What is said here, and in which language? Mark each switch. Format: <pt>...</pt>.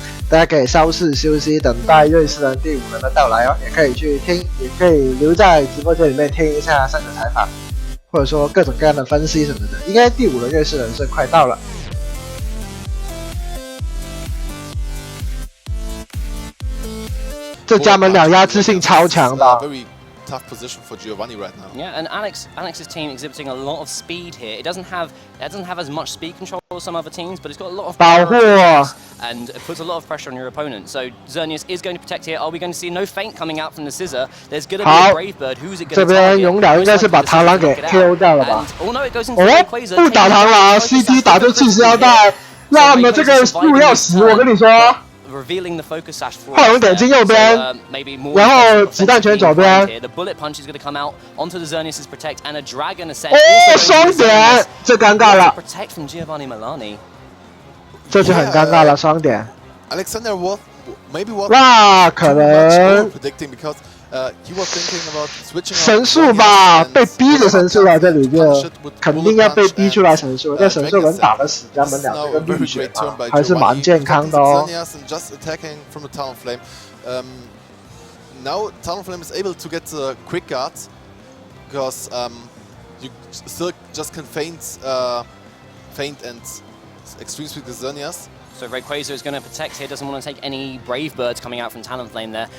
<zh>大家可以稍事休息，等待瑞士人第5轮的到来哦。也可以去听，也可以留在直播间里面听一下胜者采访，或者说各种各样的分析什么的。应该第5轮瑞士人是快到了。这家门两压制性超强的。</zh> <en>Tough position for Giovanni right now. Yeah, and Alex's team exhibiting a lot of speed here. It doesn't have as much speed control as some other teams, but it's got a lot of power and it puts a lot of pressure on your opponent. So Xerneas is going to protect here. Are we going to see no feint coming out from the scissor? There's going to be a Brave Bird. Who's it going to target?</en> <zh>这边勇鸟应该是把螳螂给 KO 掉了吧？</zh> <en>Oh no, it goes into the Quasar.</en> <zh>不打螳螂 ，CT 打出气势腰带，那么这个路要死，我跟你说。</zh> <en>Revealing the focus sash for</en> <zh>快龙点进右边，然后子弹拳左边。</zh> <en>The bullet punch is going to come out onto the Xerneas' protect and a dragon ascent.</en> <zh>哦，双点，这尴尬了。</zh> <en>Protect from Giovanni Milani.</en> <zh>这就很尴尬了，双点。</zh> <en>Alexander was maybe was</en> <zh>那可能</zh> <en>predicting because he was thinking about switching</en> <zh>神速吧，被逼着神速了，这里就肯定要被逼出来神速。这神速能打得死家门两这个绿血嘛，还是蛮健康的哦。</zh> <en>Just attacking from the Talonflame. Now Talonflame is able to get the quick guards because you still just can feint and extreme speed with Xerneas. So Rayquaza is going to protect here, doesn't want to take any Brave Birds coming out from Talonflame there.</en>